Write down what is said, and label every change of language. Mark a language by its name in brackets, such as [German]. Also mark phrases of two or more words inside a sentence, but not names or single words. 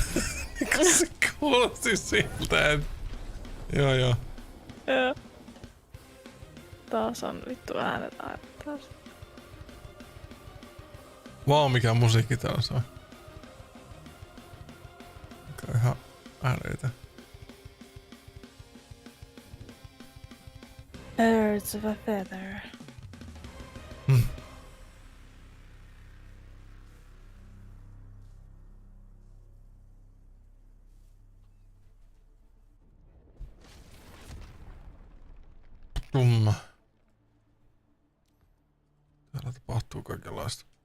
[Finnish] Se kuulosti siltä, että... Joo. Joo. Taas on vittu äänet aivan taas. Vau, mikä musiikki täällä soi. Ihan ääreitä. Birds of a feather. Tumma. Täällä tapahtuu kaikenlaista.